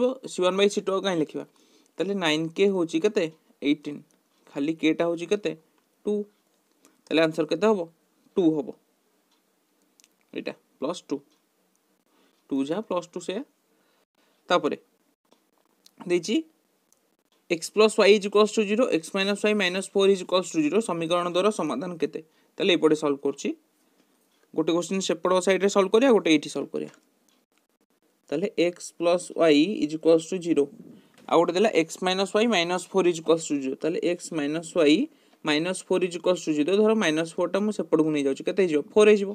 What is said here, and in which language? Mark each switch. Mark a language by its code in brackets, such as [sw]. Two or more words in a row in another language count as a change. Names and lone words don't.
[or] c1/c2 କାହିଁ ଲେଖିବା? ତାହେଲେ 9k ହେଉଛି କେତେ 18, ଖାଲି kଟା ହେଉଛି କେତେ 2। ତାହେଲେ ଆନ୍ସର କେତେ ହେବ? 2 ହେବ। ଏଇଟା +2, 2 ଯାହା +2 ସେୟା। ତାପରେ ଦେଇଛି x + y = 0, x - y - 4 = 0 ସମୀକରଣ ଦ୍ୱାରା ସମାଧାନ କେତେ? ତାହେଲେ ଏପଟେ ସଲ୍ଭ କରୁଛି, ଗୋଟେ କ୍ୱେଶ୍ଚିନ୍ ସେପଟ ସାଇଡ଼୍ରେ ସଲ୍ଭ କରିବା, ଗୋଟେ ଏଇଠି ସଲ୍ଭ କରିବା। ତାହେଲେ x + y = 0, ଆଉ ଗୋଟେ ଦେଲା x - y - 4 = 0। ତାହେଲେ x - y - 4 = 0, ଧର -4ଟା ମୁଁ ସେପଟକୁ ନେଇଯାଉଛି, କେତେ ହେଇଯିବ 4 ହେଇଯିବ।